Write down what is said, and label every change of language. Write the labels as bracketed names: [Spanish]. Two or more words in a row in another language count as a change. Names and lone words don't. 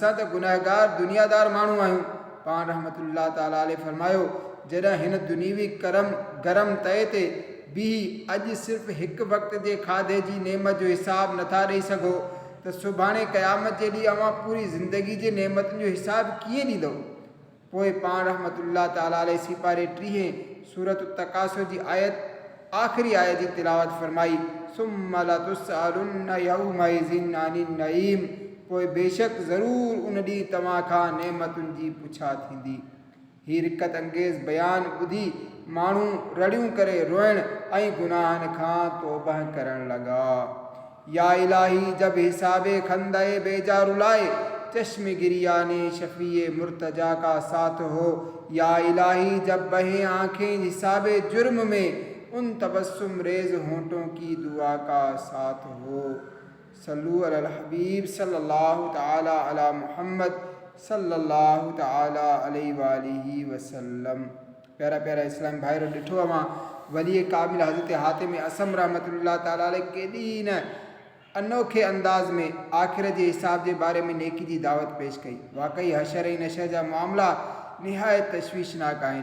[Sindhi] असां त गुनाहगार दुनियादार माण्हू आहियूं। पाण [Arabic] رحمة الله تعالى عليه [Sindhi] फरमायो, जॾहिं हिन दुनीवी गरम तए ते बीह अॼु सिर्फ़ु हिकु वक़्त जे खाधे जी नेमत जो हिसाबु नथा ॾेई सघो त सुभाणे क़यामत जे ॾींहुं अवां पूरी ज़िंदगी जे नेमतुनि जो हिसाबु कीअं ॾींदव। पोइ पाण [Arabic] رحمة الله تعالى عليه [Sindhi] सिपारे 30 सूरत तकासुर जी आख़िरी आयत जी तिलावत फरमाई, [Arabic] ثم لتسألن يومئذ عن النعيم, [Sindhi] पोइ बेशक ज़रूरु उन ॾींहुं तव्हां खां नेमतुनि जी पुछा थींदी। हीअ रिकत अंगेज़ बयानु ॿुधी माण्हू रड़ियूं करे रोइण ऐं गुनाहनि खां तौबह करण लॻा। [Urdu] یا الہی جب حساب خندہ بیجا رلائے، چشم گریان شفیع مرتضی کا ساتھ ہو. یا الہی جب بہیں آنکھیں حساب جرم میں، ان تبسم ریز ہونٹوں کی دعا کا ساتھ ہو. [Arabic] صلوا على الحبيب صلى الله تعالى على محمد صلى الله تعالى عليه وآله وسلم. [Sindhi] प्यारा प्यारा इस्लामी भाइरो, ॾिठो अवां वली कामिल हज़रत हातिम असम [Arabic] رحمة الله تعالى عليه [Sindhi] केॾी न अनोखे अंदाज़ में आख़िरत जे हिसाब जे बारे में नेकी जी दावत पेश कई। वाक़ई हशर ऐं नशर जा मामला निहायत तशवीशनाक आहिनि।